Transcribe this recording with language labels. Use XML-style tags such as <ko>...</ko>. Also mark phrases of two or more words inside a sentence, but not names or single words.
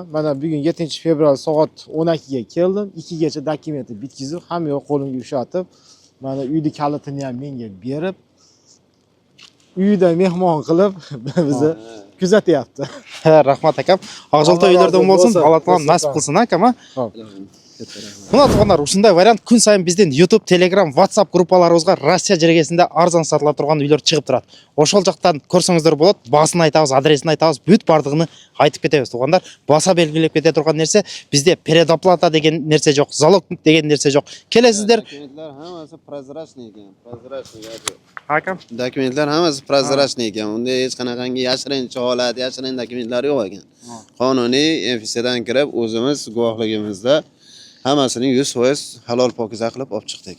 <uz>Mana bugun 7-fevral soat 12 ga keldim. 2 gacha dokumentni bitkizib, hamma yo'q qo'limga ushatib, mana uyni kalitini ham menga berib, uyda mehmon qilib bizni kuzatyapti. Rahmat akam. Og'zolta uylarda bo'lsin, Alloh taolo nasib qilsin akam. Xo'p.</uz> <ky>Мына тугандар, ушундай вариант күн сайын бизден YouTube, Telegram, WhatsApp группаларыбызга Россия жергесинде арзан сатыла турган үйлөр чыгып турат. Ошол жактан көрсөңүздөр болот. Баасын айтабыз, адресин айтабыз, бүт бардыгын айтып кетебиз. Тугандар, баса белгилеп кете турган нерсе бизде предоплата деген нерсе жок, залог деген нерсе жок. Келесиздер.</ky> <uz>Dokumentlar hammasi prozrachniy ekan, prozrachniy. Akam. Dokumentlar hammasi prozrachniy ekan. Unda hech qanaqangi yashirincha holat, yashirin dokumentlar yo'q ekan. Qonuniy MFCdan kirib o'zimiz guvohligimizda hammasining 100% halol pokiza qilib olib chiqdik.</uz>